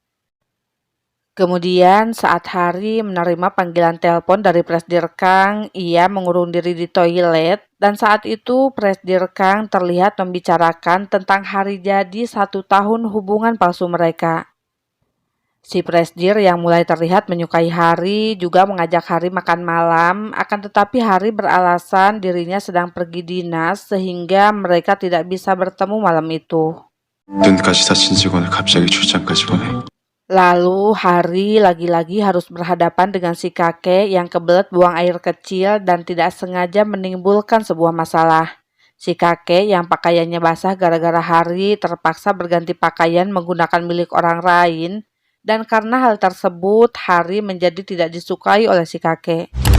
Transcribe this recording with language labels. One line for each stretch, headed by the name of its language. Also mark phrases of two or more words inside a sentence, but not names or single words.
Indonesian: Kemudian saat Hari menerima panggilan telepon dari Presdir Kang, ia mengurung diri di toilet dan saat itu Presdir Kang terlihat membicarakan tentang hari jadi 1 tahun hubungan palsu mereka. Si Presdir yang mulai terlihat menyukai Hari juga mengajak Hari makan malam, akan tetapi Hari beralasan dirinya sedang pergi dinas sehingga mereka tidak bisa bertemu malam itu.
Korean: 눈까지 다친 직원을 갑자기 출장까지 보내.
Indonesian: Lalu Hari lagi-lagi harus berhadapan dengan si kakek yang kebelet buang air kecil dan tidak sengaja menimbulkan sebuah masalah. Si kakek yang pakaiannya basah gara-gara Hari terpaksa berganti pakaian menggunakan milik orang lain dan karena hal tersebut Hari menjadi tidak disukai oleh si kakek.